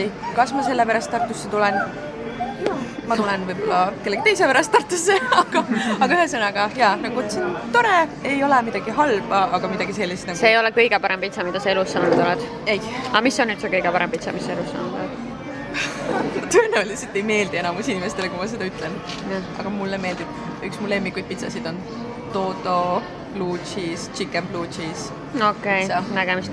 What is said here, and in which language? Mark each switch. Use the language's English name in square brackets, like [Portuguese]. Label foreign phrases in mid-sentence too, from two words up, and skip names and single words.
[Estonian] Kas ma selle pärast Tartusse tulen? Ma tulen võib-olla kellegi teise pärast Tartusse, aga ühesõnaga, jaa, nagu see on tore, ei ole midagi halba, aga midagi sellist nagu... See ei ole kõige parem pitsa, mida sa elus saanud oled? Ei. Aga mis on nüüd see kõige parem pitsa, mis sa elus saanud oled? Tõenäoliselt ei meeldi enamus inimestele, kui ma seda ütlen. Aga mulle meeldib, üks mu lemmikuid pitsasid on Dodo [English] blue cheese, chicken blue cheese. [Estonian] Okei, nägemist.